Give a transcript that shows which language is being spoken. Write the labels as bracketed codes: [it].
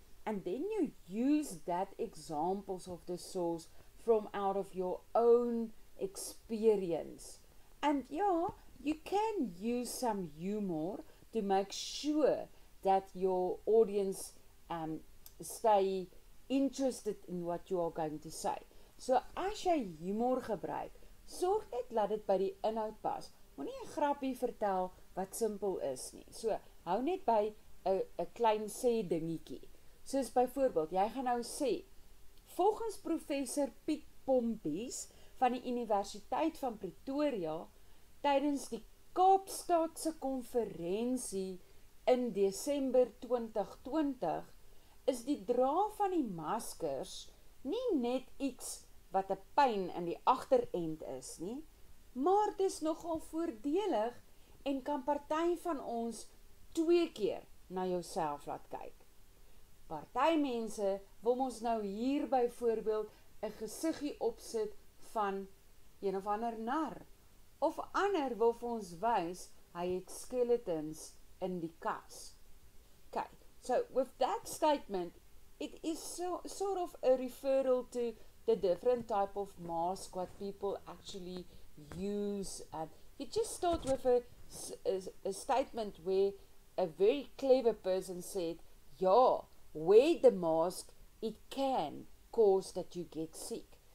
[en] And then you use that examples of the source from out of your own experience. And yeah, you can use some humor to make sure that your audience stay interested in what you are going to say. [af] So as jy humor gebruik, sorg net dat dit by die inhoud pas. Moenie 'n grappie vertel wat simpel is nie. So hou net by 'n klein sê dingetjie. Soos byvoorbeeld, jy gaan nou sê, volgens professor Piet Pompies van die Universiteit van Pretoria, tydens die Kaapstadse konferensie in Desember 2020, is die dra van die maskers nie net iets wat 'n pyn in die agterend is nie, maar dis nogal voordelig en kan party van ons 2 keer na jouself laat kyk. Party mense wil ons nou hier byvoorbeeld 'n gesiggie opsit van een of ander nar, of ander wil vir ons wys hy het skeletons in die kas. [en] Okay, so with that statement, it is sort of a referral to the different type of mask what people actually use. And you just start with a statement where a very clever person said, yeah, wear the mask, it can cause that you get sick.